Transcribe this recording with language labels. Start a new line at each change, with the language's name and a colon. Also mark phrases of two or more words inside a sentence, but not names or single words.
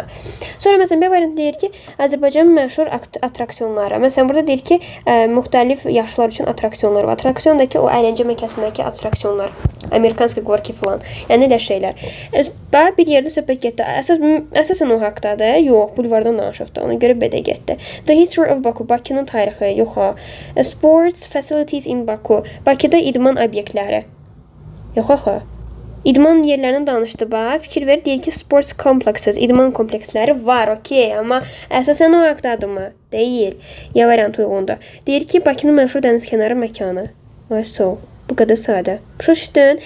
Azerbaijani: Sonra məsələn B variantında deyir ki, Azərbaycanın məşhur attraksiyonları. Məsələn burada deyir ki, müxtəlif yaşlar üçün attraksiyonlar var. Attraksiyondakı o əyləncə mərkəzindəki attraksiyonlar,
Russian: Американские горки
Azerbaijani: falan. Yəni elə şeylər. Bir yerdə söhbət getdi. Əsasən o haqdadır. Yox, bulvardan danışaq da. Ona görə B-də getdi.
English: The History of Baku,
Azerbaijani: Bakının tarixi. Yox ha.
English: Sports facilities in Baku.
Azerbaijani: Bakıda idman obyektləri. Yox axı. İdman yerlərindən danışdı bax. Fikir ver, deyir ki,
English: sports complexes,
Azerbaijani: idman kompleksləri var, okey, amma əsasən o haqdadırmı? Deyil. Ya variant uyğundur. Deyir ki, Bakının məşhur dənizkənarı məkanı. Ay sol. Bu qədər sadə. Başa düşdün?